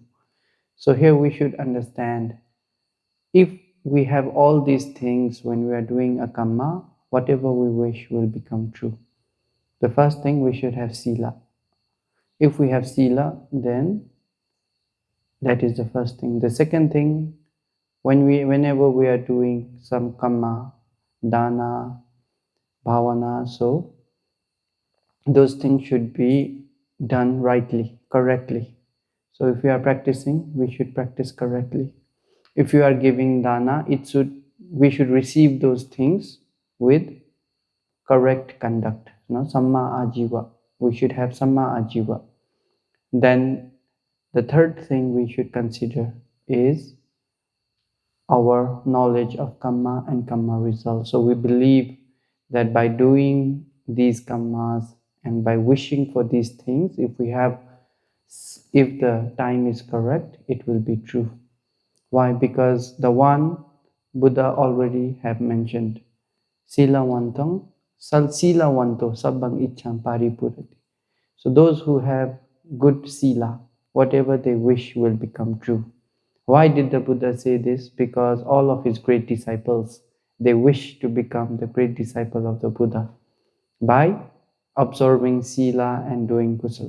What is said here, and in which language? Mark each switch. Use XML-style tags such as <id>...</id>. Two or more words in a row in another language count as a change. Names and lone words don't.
<en>So here we should understand, if we have all these things when we are doing a karma, whatever we wish will become true. The first thing, we should have sila. If we have sila, then that is the first thing. The second thing, whenever we are doing some</en> <pi>kamma, dana, bhavana,</pi> <en>so those things should be done rightly, correctly. So if we are practicing, we should practice correctly. If you are giving dana, we should receive those things with correct conduct.</en> <pi>Samma ajiva.</pi> <en>We should have</en> <pi>samma ajiva.</pi> <en>Then the third thing we should consider is our knowledge of kamma and kamma results. So we believe that by doing these kammas and by wishing for these things, if the time is correct, it will be true. Why? Because the one Buddha already have mentioned,</en> <pi>silawantang silawanto sabbang ichcham paripurati.</pi> <en>So those who have good sila, whatever they wish will become true. Why did the Buddha say this? Because all of his great disciples, they wish to become the great disciple of the Buddha by observing sila and doing kusala.</en>